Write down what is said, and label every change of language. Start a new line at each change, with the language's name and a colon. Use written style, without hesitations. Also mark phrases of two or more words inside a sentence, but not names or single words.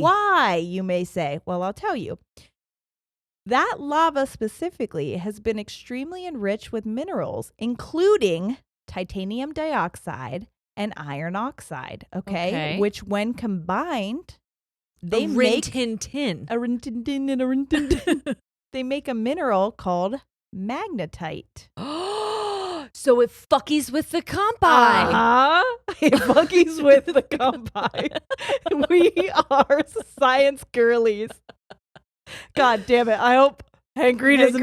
English: Why, you may say? Well, I'll tell you. That lava specifically has been extremely enriched with minerals, including titanium dioxide and iron oxide, Okay. Which when combined, they a make rin-tin-tin. a rin-tin-tin and a rin-tin-tin. They make a mineral called magnetite. So it fuckies with the compi. It fuckies with the compi. We are science girlies. God damn it. I hope Hank Green is